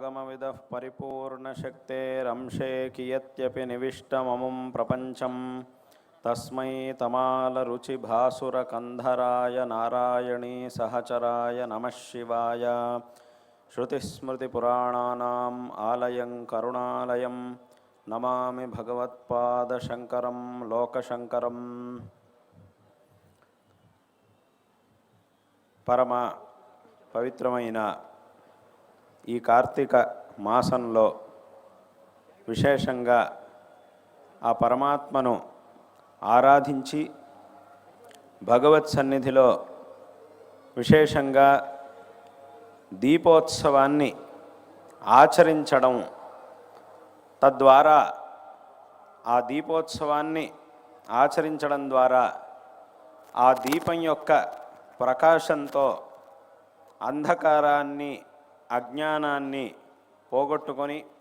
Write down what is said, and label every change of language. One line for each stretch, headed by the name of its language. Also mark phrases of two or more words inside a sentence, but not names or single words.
Sanskrit: नानाविधः परिपूर्णशक्तेरंशे कियत्यपि निविष्टममुं प्रपञ्चं तस्मै तमालरुचिभासुरकन्धराय नारायणी सहचराय नमः शिवाय। श्रुतिस्मृतिपुराणानाम् आलयं करुणालयं नमामि भगवत्पादशङ्करं लोकशङ्करं।
Telugu: పరమ పవిత్రమైన ఈ కార్తీక మాసంలో విశేషంగా ఆ పరమాత్మను ఆరాధించి భగవత్ సన్నిధిలో విశేషంగా దీపోత్సవాన్ని ఆచరించడం, తద్వారా ఆ దీపోత్సవాన్ని ఆచరించడం ద్వారా ఆ దీపం యొక్క ప్రకాశంతో అంధకారాన్ని అజ్ఞానాన్ని పోగొట్టుకొని